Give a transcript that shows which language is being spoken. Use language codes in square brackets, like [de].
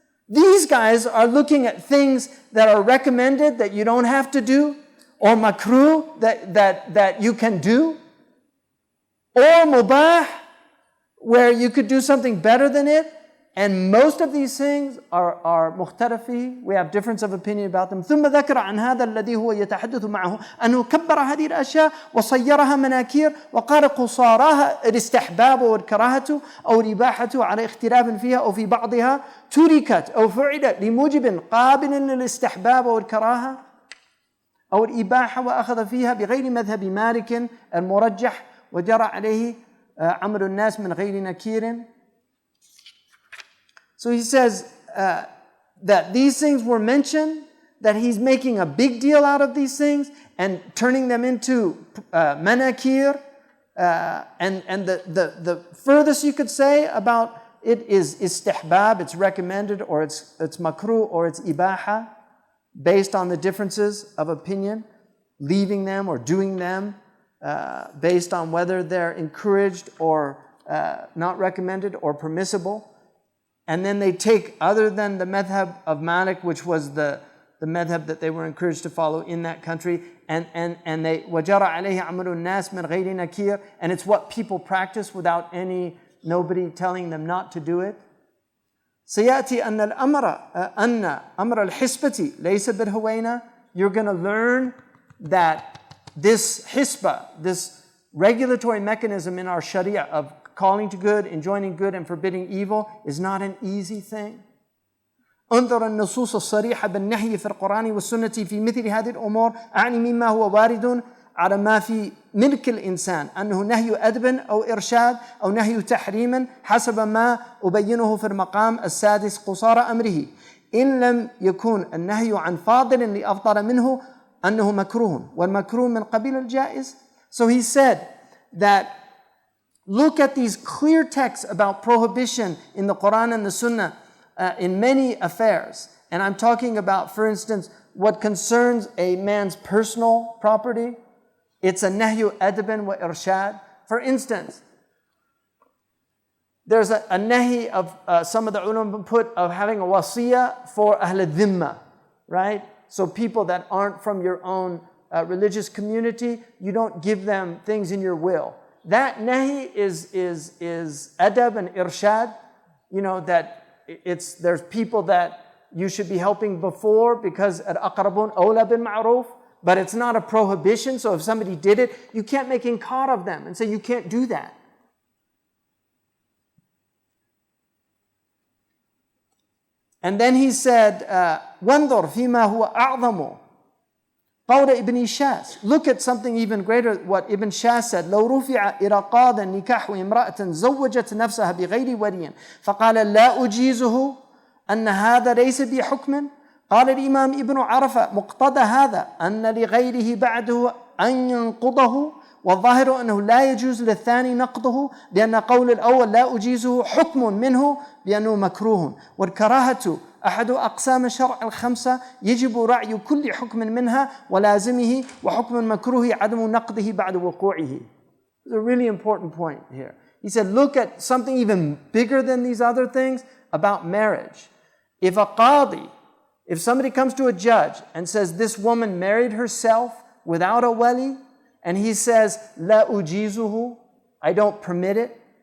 [en] These guys are looking at things that are recommended that you don't have to do, or makruh that you can do, or mubah where you could do something better than it. And most of these things are مختلفي. We have difference of opinion about them. [ar] ثم ذكر عن هذا الذي هو يتحدث معه أنه كبر هذه الأشياء وصيرها مناكير وقال قصاراها الاستحباب والكراهة أو الإباحة على اختلاف فيها أو في بعضها تركت أو فعلت لموجب قابل للاستحباب والكراهة أو الإباحة وأخذ فيها بغير مذهب مالك المرجح وجرى عليه عمل الناس من غير نكير. [en] So he says that these things were mentioned, that he's making a big deal out of these things and turning them into manakir. And the furthest you could say about it is istihbab, it's recommended, or it's makruh, or it's ibaha, based on the differences of opinion, leaving them or doing them, based on whether they're encouraged or not recommended or permissible. And then they take, other than the madhab of Malik, which was the madhab that they were encouraged to follow in that country, and they [ar] وَجَرَ عَلَيْهِ عَمَلُ النَّاسِ مِنْ غَيْرِ نَكِيرٍ, [en] and it's what people practice without nobody telling them not to do it. [ar] سيأتي أن أمر الحسبة ليس بالهوينة. [en] You're going to learn that this hisba, this regulatory mechanism in our sharia of calling to good, enjoining good, and forbidding evil is not an easy thing. [ar] انظر النصوص الصريحة بالنهي في القرآن والسنة في مثل هذه الأمور أعني مما هو وارد على ما في ملك الإنسان أنه نهي أدب أو إرشاد أو نهي تحريم حسب ما أبينه في المقام السادس قصار أمره إن لم يكون النهي عن فاضل لأفضل منه أنه مكروه والمكروه من قبيل الجائز. [en] So he said that look at these clear texts about prohibition in the Quran and the Sunnah in many affairs. And I'm talking about, for instance, what concerns a man's personal property. It's a nahyu adban wa irshad. For instance, there's a nahi of some of the ulama put of having a wasiyah for ahl al-dhimma, right? So people that aren't from your own religious community, you don't give them things in your will. That nahi is adab and irshad, that there's people that you should be helping before because al-aqrabun awla bil ma'ruf, but it's not a prohibition. So if somebody did it, you can't make inkar of them and say you can't do that. And then he said, [ar] وَانْظُرْ فِيمَا هُوَ أَعْظَمُ قول ابن شاس. [en] Look at something even greater, what Ibn Shas said. [ar] لو رفع إرقاض النكاح امرأة زوجت نفسها بغير ولي فقال لا أجيزه أن هذا ليس بحكم. قال الإمام ابن عرفة مقتضى هذا أن لغيره بعده أن ينقضه، والظاهر أنه لا يجوز للثاني نقضه، لأن قول الأول لا أجيزه حكم منه بأنه مكروه، والكراهة أحد أقسام الشرع الخمسة يجب رعي كل حكم منها ولازمه، وحكم مكروه عدم نقضه بعد وقوعه. [en] It's a really important point here. He said, look at something even bigger than these other things about marriage. If a qadi, if somebody comes to a judge and says this woman married herself without a wali, and he says, [ar] La ujizuhu, [en] I don't permit it.